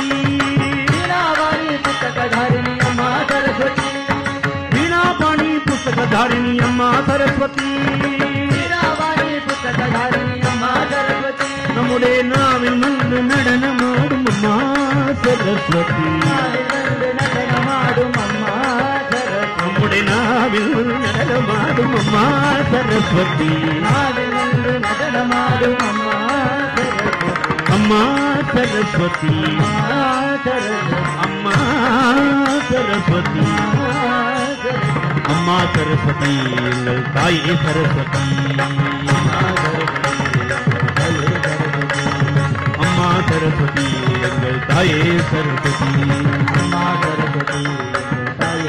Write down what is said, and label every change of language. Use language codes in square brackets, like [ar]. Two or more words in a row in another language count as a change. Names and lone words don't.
[ml] വീണാവാണി പുസ്തകധാരിണി അമ്മ സരസ്വതി, വീണാപാണി പുസ്തകധാരിണി അമ്മ സരസ്വതി, വീണാവാണി പുസ്തകധാരിണി അമ്മ സരസ്വതി, നമ്മുടെ നാവിൽ നിന്ന് നടനമാടും അമ്മ സരസ്വതി, നടനമാടും അമ്മ സരസ്വതി, നമ്മുടെ നാവിൽ നടനമാടും അമ്മ സരസ്വതി, നാവിൽ വന്ന് നടനമാടും അമ്മ സരസ്വതി, അമ്മ സരസ്വതി, അമ്മ സരസ്വതി, അമ്മ സരസ്വതി [ta] എங்கள் தாயே சரஸ்வதி, அம்மா சரஸ்வதி எங்கள் தாயே சரஸ்வதி, அம்மா சரஸ்வதி தாயே